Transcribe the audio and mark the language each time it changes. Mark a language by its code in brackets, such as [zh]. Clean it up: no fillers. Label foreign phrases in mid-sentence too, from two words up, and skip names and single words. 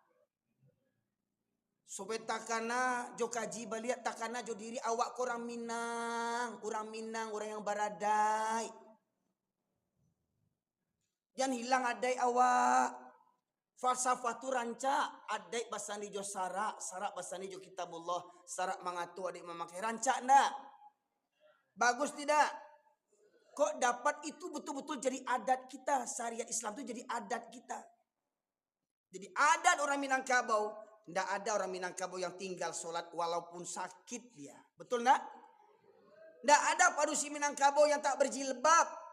[min] Supaya takana jo kaji baliat takana jo diri awak orang Minang, orang yang baradai. Jangan hilang adai awak. Falsafah tu rancak adai basani jo sarak, sarak basani jo kitabullah, sarak mangatu adik memakai rancak ndak? [id] Bagus tidak? Kok dapat itu betul-betul jadi adat kita, syariat Islam itu jadi adat kita. Jadi adat orang Minangkabau. Tidak ada orang Minangkabau yang tinggal sholat walaupun sakit dia. Betul tak? Tidak ada padusi Minangkabau yang tak berjilbab.